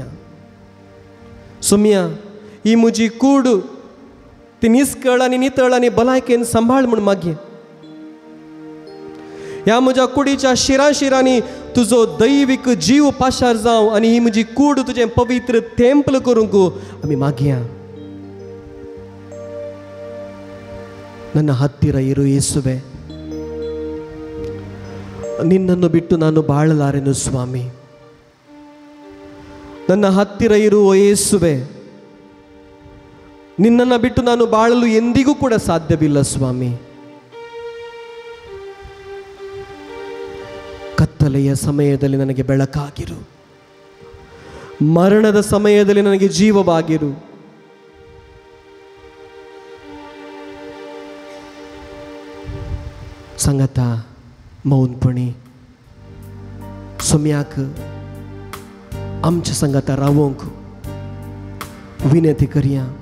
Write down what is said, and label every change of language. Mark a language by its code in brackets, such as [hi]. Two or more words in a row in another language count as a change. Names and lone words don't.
[kok] सोम्या, ही म्हजी कूड ती निस्कळ आनी नितळ आनी भलायकेन सांबाळ म्हूण मागया. ह्या म्हज्या कुडीच्या शिरांनी तुजो दैवीक जीव पाशार जावं आनी ही म्हजी कूड तुजें पवित्र तेंपल करूंक आमी मागया. [kn] ನನ್ನ ಹತ್ತಿರ ಇರು ಯೇಸುವೆ, ನಿನ್ನನ್ನು ಬಿಟ್ಟು ನಾನು ಬಾಳಲಾರೆನು ಸ್ವಾಮಿ. ನನ್ನ ಹತ್ತಿರ ಇರು ಓ ಯೇಸುವೆ, ನಿನ್ನನ್ನು ಬಿಟ್ಟು ನಾನು ಬಾಳಲು ಎಂದಿಗೂ ಕೂಡ ಸಾಧ್ಯವಿಲ್ಲ ಸ್ವಾಮಿ. ಕತ್ತಲೆಯ ಸಮಯದಲ್ಲಿ ನನಗೆ ಬೆಳಕಾಗಿರು, ಮರಣದ ಸಮಯದಲ್ಲಿ ನನಗೆ ಜೀವವಾಗಿರು. [kok] सांगाता मौनपणी सोम्याक आमच्या सांगाता रावोंक विनंती करया.